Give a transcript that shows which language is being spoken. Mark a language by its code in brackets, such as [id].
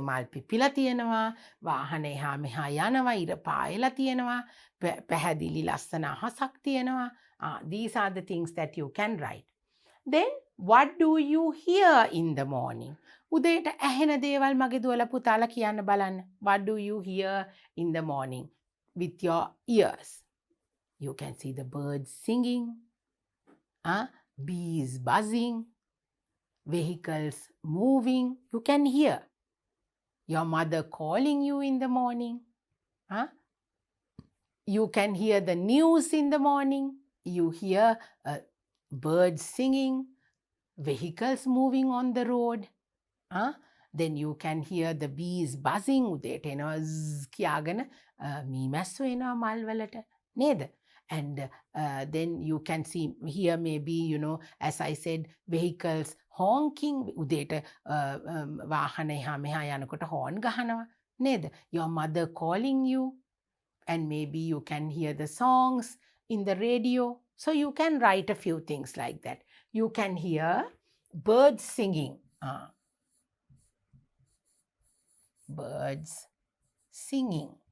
[si] මල් පිපිලා තියෙනවා, වාහන එහා මෙහා යනවා, ඉර පායලා තියෙනවා, පැහැදිලි ලස්සන අහසක් තියෙනවා. [en] These are the things that you can write. Then what do you hear in the morning? [si] උදේට ඇහෙන දේවල් මගේ දුවලා පුතාලා කියන්න බලන්න. [en] What do you hear in the morning with your ears? You can see the birds singing, bees buzzing, vehicles moving. You can hear your mother calling you in the morning. You can hear the news in the morning. You hear birds singing, vehicles moving on the road. Then you can hear the bees buzzing. [si] උදේට එනවා කියාගෙන මීමැස්සෝ එනවා මල් වලට නේද? [en] And then you can see here maybe, you know, as I said, vehicles honking. [si] උදේට වාහන එහා මෙහා යනකොට horn ගහනවා නේද? [en] Your mother calling you, and maybe you can hear the songs in the radio. So you can write a few things like that. You can hear birds singing. Birds singing.